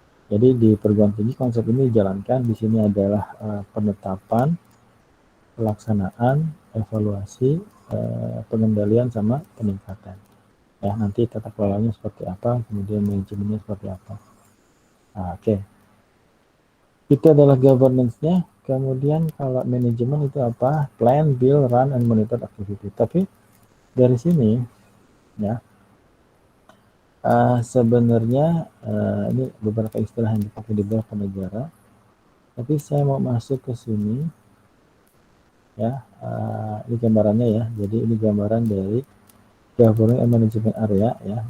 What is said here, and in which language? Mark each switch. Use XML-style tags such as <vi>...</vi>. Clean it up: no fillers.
<id>Jadi di perguruan tinggi konsep ini dijalankan. Di sini adalah penetapan, pelaksanaan, evaluasi, pengendalian sama peningkatan. Ya, nanti tata kelolanya seperti apa, kemudian manajemennya seperti apa. Oke. Itu adalah governance-nya. Kemudian kalau manajemen itu apa?</id> <en>Plan, build, run, and monitor activity.</en> <id>Tapi dari sini ya, sebenarnya ini beberapa istilah yang dipakai di beberapa negara. Tapi saya mau masuk ke sini ya. Ini gambarannya ya. Jadi ini gambaran dari governance and management area ya.</id>